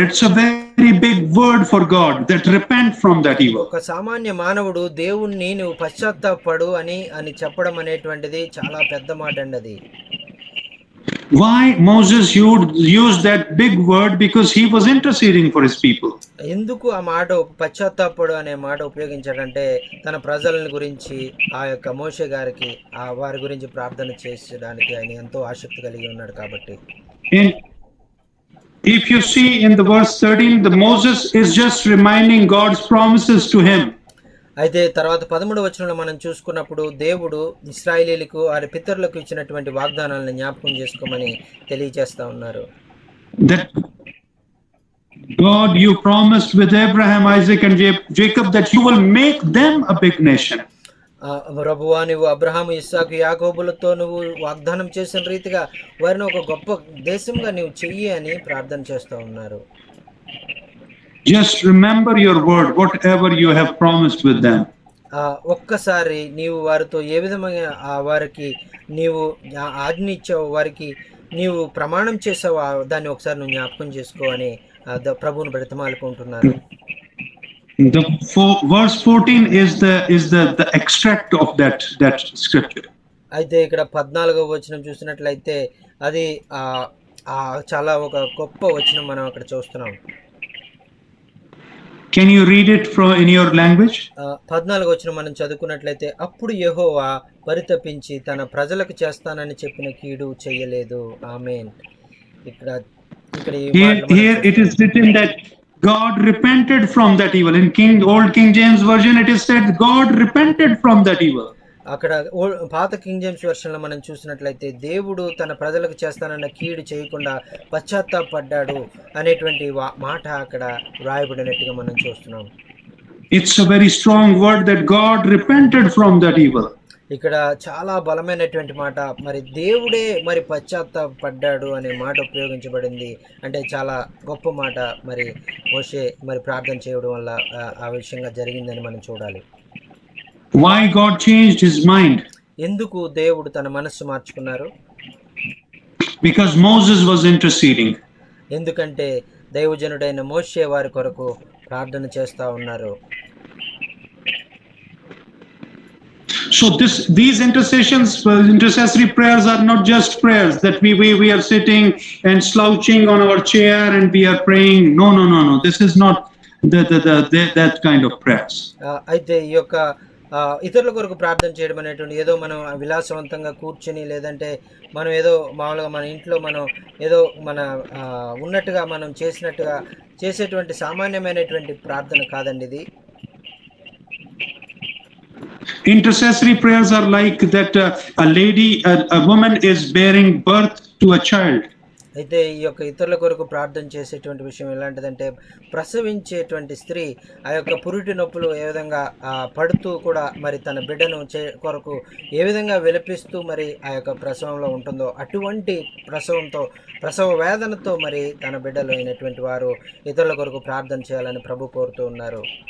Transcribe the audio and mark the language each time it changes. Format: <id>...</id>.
<en>It's a very big word for God, that repent from that evil.</en> <te>ఒక సామాన్య మానవుడు దేవుణ్ణి నువ్వు పశ్చాత్తాపడు అని చెప్పడం అనేటువంటిది చాలా పెద్ద మాట అండి అది.</te> <en>Why Moses used that big word? Because he was interceding for his people.</en> <te>ఎందుకు ఆ మాట పశ్చాత్తాపడు అనే మాట ఉపయోగించాడంటే తన ప్రజలని గురించి ఆ యొక్క మోషే గారికి వారి గురించి ప్రార్థన చేసడానికి ఆయన ఎంతో ఆసక్తి కలిగి ఉన్నాడు కాబట్టి.</te> <en>If you see in the verse 13, the Moses is just reminding God's promises to him.</en> <te>అయితే తర్వాత 13వ వచనంలో మనం చూసుకున్నప్పుడు దేవుడు ఇశ్రాయేలీయులకు వారి పితరులకు ఇచ్చినటువంటి వాగ్దానాలను జ్ఞాపకం చేసుకోమని తెలియజేస్తా ఉన్నారు.</te> <en>That God, you promised with Abraham, Isaac and Jacob that you will make them a big nation.</en> <te>ప్రభువా, నువ్వు అబ్రహాము, ఇస్సాకు, యాకోబులతో నువ్వు వాగ్దానం చేసిన రీతిగా వారిని ఒక గొప్ప దేశంగా నువ్వు చెయ్యి అని ప్రార్థన చేస్తూ ఉన్నారు.</te> <en>Just remember your word, whatever you have promised with them.</en> <te>ఒక్కసారి నీవు వారితో ఏ విధంగా వారికి నీవు ఆజ్ఞ ఇచ్చావు, వారికి నీవు ప్రమాణం చేసావు, దాన్ని ఒకసారి నువ్వు జ్ఞాపకం చేసుకో అని ప్రభువును బ్రతిమాలుకుంటున్నారు.</te> <en>The verse 14 is the extract of that scripture.</en> <te>అయితే ఇక్కడ 14వ వచనం చూసినట్లయితే అది చాలా ఒక గొప్ప వచనం మనం అక్కడ చూస్తున్నాం.</te> <en>Can you read it in your language?</en> <te>14వ వచనం మనం చదువుకున్నట్లయితే, అప్పుడు యెహోవా పరితపించి తన ప్రజలకు చేస్తానని చెప్పిన కీడు చేయలేదు. ఆమేన్. ఇక్కడ</te> <en>Here it is written that God repented from that evil. In old King James version, it is said God repented from that evil.</en> <te>అక్కడ పాత కింగ్ జేమ్స్ వెర్షన్ లో మనం చూసినట్లయితే దేవుడు తన ప్రజలకు చేస్తానన్న కీడు చేయకుండా పశ్చాత్తాపడ్డాడు అనేటువంటి మాట అక్కడ రాయబడినట్టుగా మనం చూస్తున్నాం. It's a very strong word that God repented from that evil. ఇక్కడ చాలా బలమైనటువంటి మాట, మరి దేవుడే మరి పశ్చాత్తాపడ్డాడు అనే మాట ఉపయోగించబడింది. అంటే చాలా గొప్ప మాట. మరి మోషే మరి ప్రార్థన చేయడం వల్ల ఆ విషయంగా జరిగిందని మనం చూడాలి.</te> <en>Why God changed his mind?</en> <te>ఎందుకు దేవుడు తన మనస్సు మార్చుకున్నారు?</te> <en>Because Moses was interceding.</en> <te>ఎందుకంటే దైవజనుడైన మోషే వారి కొరకు ప్రార్థన చేస్తా ఉన్నారు.</te> <en>So these intercessory prayers are not just prayers that we are sitting and slouching on our chair and we are praying. No. This is not that kind of prayers.</en> <te>అయితే ఈ యొక్క ఇతరుల కొరకు ప్రార్థన చేయడం అనేటువంటి ఏదో మనం విలాసవంతంగా కూర్చొని, లేదంటే మనం ఏదో మామూలుగా మన ఇంట్లో మనం ఏదో మన ఉన్నట్టుగా మనం చేసేటువంటి సామాన్యమైనటువంటి ప్రార్థన కాదండి ఇది.</te> <en>Intercessory prayers are like that a woman is bearing birth to a child.</en> <te>అయితే ఈ యొక్క ఇతరుల కొరకు ప్రార్థన చేసేటువంటి విషయం ఎలాంటిదంటే, ప్రసవించేటువంటి స్త్రీ ఆ యొక్క పురిటి నొప్పులు ఏ విధంగా పడుతూ కూడా మరి తన బిడ్డను కొరకు ఏ విధంగా విలపిస్తూ మరి ఆ యొక్క ప్రసవంలో ఉంటుందో, అటువంటి ప్రసవ వేదనతో మరి తన బిడ్డలు అయినటువంటి వారు ఇతరుల కొరకు ప్రార్థన చేయాలని ప్రభు కోరుతూ ఉన్నారు.</te>